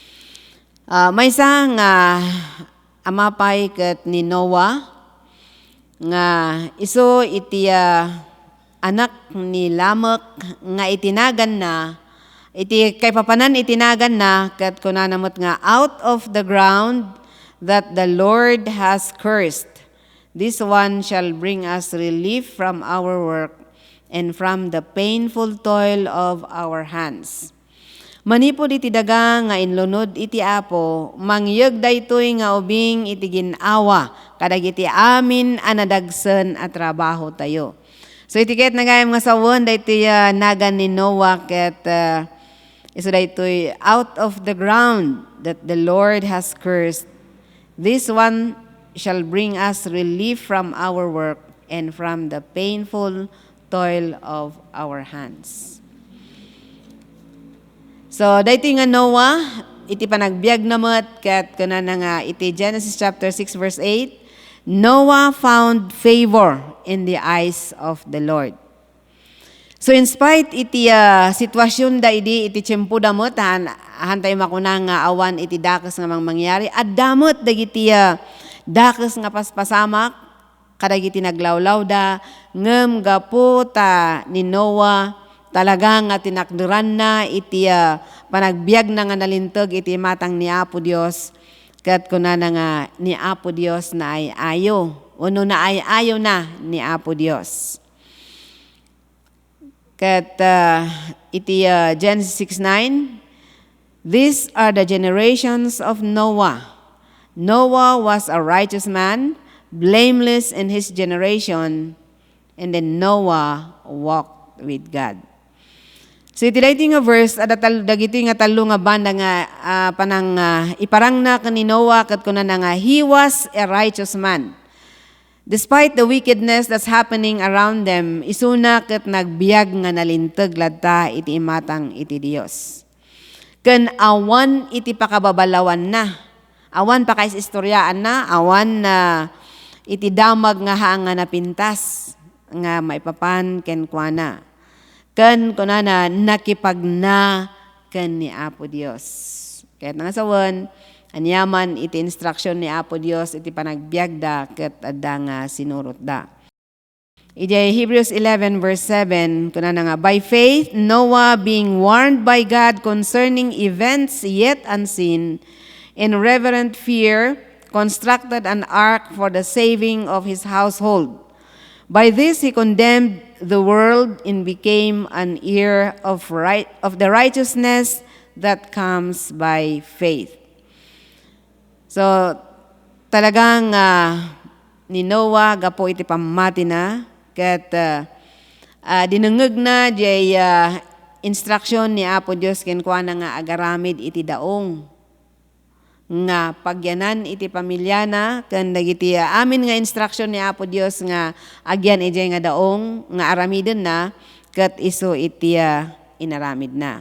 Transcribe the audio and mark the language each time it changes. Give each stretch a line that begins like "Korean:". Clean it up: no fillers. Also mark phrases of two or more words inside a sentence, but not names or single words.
Iloko: Maysa nga amapay ket ni Noah nga iso iti anak ni Lamek nga itinagan na, iti kay papanan itinagan na, ket kunanamot nga,
English: out of the ground that the Lord has cursed, this one shall bring us relief from our work and from the painful toil of our hands.
Iloko: Manipod iti daga nga inlunod iti Apo, mangyeg daytoy nga ubing iti ginawa, kadagiti amin anadagsen at trabaho tayo. So iti ket nagayam nga sawon daytoy nagan ni Noah, ket iso daytoy
English: out of the ground that the Lord has cursed, this one shall bring us relief from our work and from the painful toil of our hands.
Iloko: So daytoy nga Noah, iti panagbiag namet, ket kunana nga iti Genesis chapter 6 verse 8,
English: Noah found favor in the eyes of the Lord.
Iloko: So
English: in spite
Iloko: iti sitwasyon da iti tiyempo damot, hantay makuna nga awan iti dakes nga mangyari, at damot dagiti dakes nga paspasamak, kadagiti naglawlaw da, ngem gapu ta ni Noah, talaga nga tinakduran na iti panagbiag na nga nalintag iti matang ni Apo Dios, ket kunana nga ni Apo Dios na ay ayo, uno na ay ayo na ni Apo Dios. Ket iti Genesis 6:9,
English: these are the generations of Noah. Noah was a righteous man, blameless in his generation, and then Noah walked with God.
Iloko: So iti daytoy nga verse, dagiti nga talo nga banda nga panang iparang na ni Noah, ket kunana nga
English: he was a righteous man. Despite the wickedness that's happening around them,
Iloko: isuna ket nagbiag nga nalintag ladta iti imatang iti Dios. Ken awan iti pakababalawan na. Awan pa kays istoryaan na, awan na iti damag nga hanga napintas nga maipapan ken kuana. Ken kunana nakipagna ken ni Apo Dios. Ket nga sawen anyaman iti instruction ni Apo Dios iti panagbiag da ket adda nga sinurot da. Iti Hebrews 11 verse 7 kunana nga,
English: by faith Noah being warned by God concerning events yet unseen, in reverent fear constructed an ark for the saving of his household. By this he condemned the world and became an heir of the righteousness that comes by faith.
Iloko: So talagang ni Noah gapo iti pamati na, ket dinengeg na jay instruction ni Apo Dios ken kuana nga agaramid iti daong nga pagyanan iti pamilya na, ken dagiti amin nga instruction ni Apo Dios nga agyan ijay nga daong nga aramiden na, ket isu iti inaramid na.